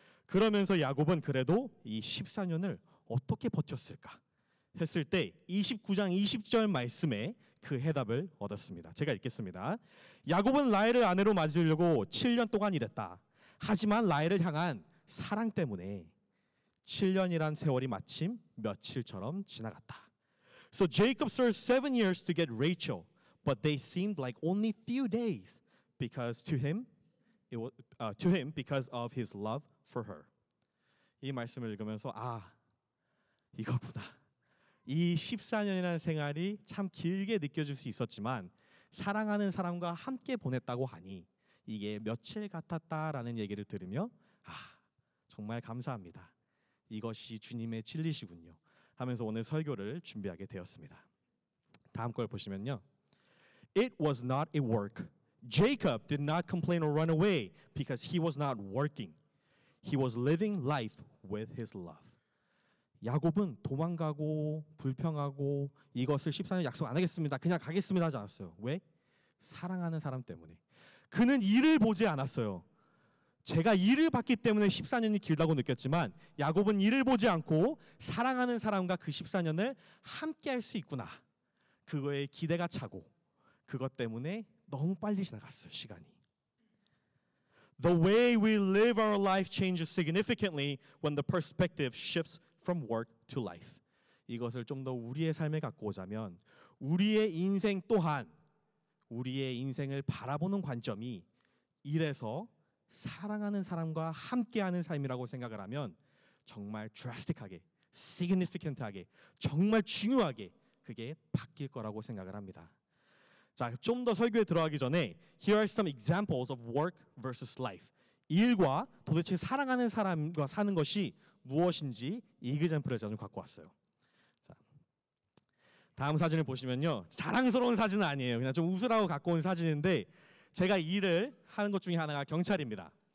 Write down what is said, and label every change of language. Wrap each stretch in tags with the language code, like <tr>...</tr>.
<ko>그러면서 야곱은 그래도 이 14년을 어떻게 버텼을까 했을 때 29장 20절 말씀에 그 해답을 얻었습니다. 제가 읽겠습니다. 야곱은 라헬을 아내로 맞으려고 7년 동안 일했다. 하지만 라헬을 향한 사랑 때문에 7년이란 세월이 마침 며칠처럼 지나갔다.</ko> <en>So Jacob served 7 years to get Rachel, but they seemed like only few days because to him because of his love for her.</en> <ko>이 말씀을 읽으면서 이거구나. 이 14년이라는 생활이 참 길게 느껴질 수 있었지만 사랑하는 사람과 함께 보냈다고 하니 이게 며칠 같았다라는 얘기를 들으며 정말 감사합니다. 이것이 주님의 진리시군요 하면서 오늘 설교를 준비하게 되었습니다. 다음 걸 보시면요.</ko> <en>It was not a work. Jacob did not complain or run away because he was not working. He was living life with his love.</en> <ko>야곱은 도망가고 불평하고 이것을 14년 약속 안 하겠습니다. 그냥 가겠습니다 하지 않았어요. 왜? 사랑하는 사람 때문에. 그는 일을 보지 않았어요. 제가 일을 봤기 때문에 14년이 길다고 느꼈지만 야곱은 일을 보지 않고 사랑하는 사람과 그 14년을 함께 할 수 있구나. 그거에 기대가 차고 그것 때문에 너무 빨리 지나갔어요. 시간이.</ko> <en>The way we live our life changes significantly when the perspective shifts from work to life.</en> <ko>이것을 좀 더 우리의 삶에 갖고 오자면 우리의 인생 또한 우리의 인생을 바라보는 관점이 일에서 사랑하는 사람과 함께하는 삶이라고 생각을 하면 정말 drastic하게, significant하게, 정말 중요하게 그게 바뀔 거라고 생각을 합니다. 자, 좀 더 설교에 들어가기 전에</ko> <en>Here are some examples of work versus life.</en> <ko>일과 도대체 사랑하는 사람과 사는 것이 무엇인지 이그젬플을 제가 좀 갖고 왔어요. 자, 다음 사진을 보시면요. 자랑스러운 사진은 아니에요. 그냥 좀 웃으라고 갖고 온 사진인데 제가 일을 하는 것 중에 하나가 경찰입니다.</ko>